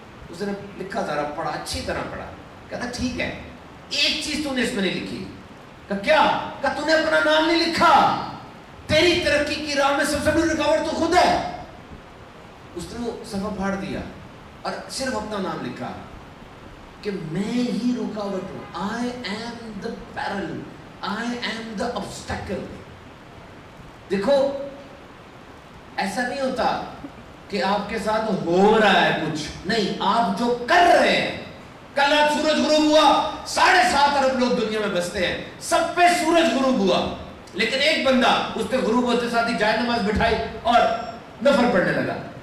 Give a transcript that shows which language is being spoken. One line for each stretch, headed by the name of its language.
Urdu: اس نے لکھا، ذرا پڑھا، اچھی طرح پڑھا. کہتا ٹھیک ہے، ایک چیز تو نے اس میں نہیں لکھی. کہ کیا؟ کہ تو نے اپنا نام نہیں لکھا، تیری ترقی کی راہ میں سب سے بڑی رکاوٹ تو خود ہے. اس نے وہ صفحہ پھاڑ دیا اور صرف اپنا نام لکھا کہ میں ہی رکاوٹ ہوں.
English: I am the peril, I am the obstacle.
Urdu: دیکھو ایسا نہیں ہوتا کہ آپ کے ساتھ ہو رہا ہے کچھ نہیں، آپ جو کر رہے ہیں. کل رات سورج غروب ہوا، 7.5 ارب لوگ دنیا میں بستے ہیں، سب پہ سورج غروب ہوا، لیکن ایک بندہ اس پہ غروب ہوتے ساتھ ہی جائے نماز بٹھائی اور نفل پڑھنے لگا.